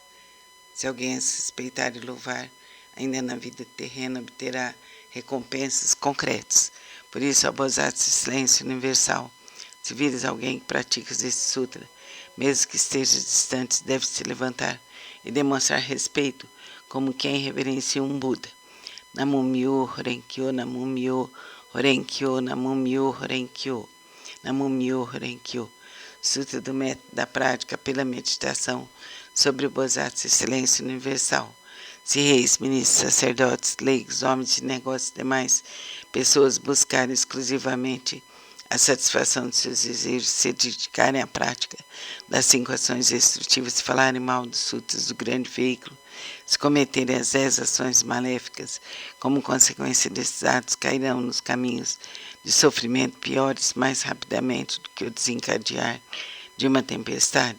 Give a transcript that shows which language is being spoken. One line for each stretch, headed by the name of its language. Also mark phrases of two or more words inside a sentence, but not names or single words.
Portuguese: Se alguém as respeitar e louvar, ainda na vida terrena obterá recompensas concretas. Por isso, ó Bosatsu Excelência Universal, se vires alguém que pratica este sutra, mesmo que esteja distante, deve se levantar e demonstrar respeito, como quem reverencia um Buda.
Japanese: 南無妙法蓮華経、南無妙法蓮華経、南無妙法蓮華経、南無妙法蓮華経.
Portuguese: Sutra do método da prática pela meditação sobre o Bosatsu Excelência Universal. Se reis, ministros, sacerdotes, leigos, homens de negócios e demais pessoas buscarem exclusivamente a satisfação de seus desejos, se dedicarem à prática das 5 ações destrutivas, se falarem mal dos sutras do grande veículo, se cometerem as 10 ações maléficas, como consequência desses atos, cairão nos caminhos de sofrimento piores mais rapidamente do que o desencadear de uma tempestade.